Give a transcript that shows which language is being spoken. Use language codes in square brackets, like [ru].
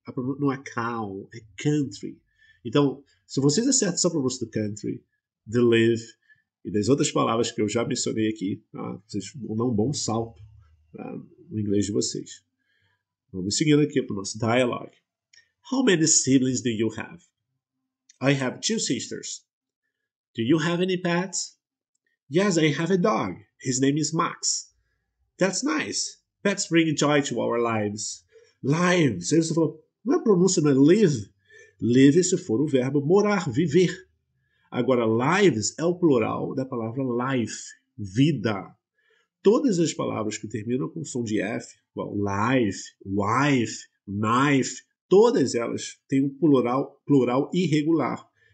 [pt] A pronúncia não é cow, é country. Então, se vocês acertam essa pronúncia do country, the live e das outras palavras que eu já mencionei aqui, tá? Vocês vão dar um bom salto, tá? No inglês de vocês. Vamos seguindo aqui para o nosso dialogue. [en] How many siblings do you have? I have 2 sisters. Do you have any pets? Yes, I have a dog. His name is Max. That's nice. Pets bring joy to our lives. Lives. [pt] Aí você falou, não é pronúncia, não é live? Live se for o verbo morar, viver. Agora, lives é o plural da palavra life, vida. Todas as palavras que terminam com som de F, life, wife, knife, todas elas têm um plural irregular.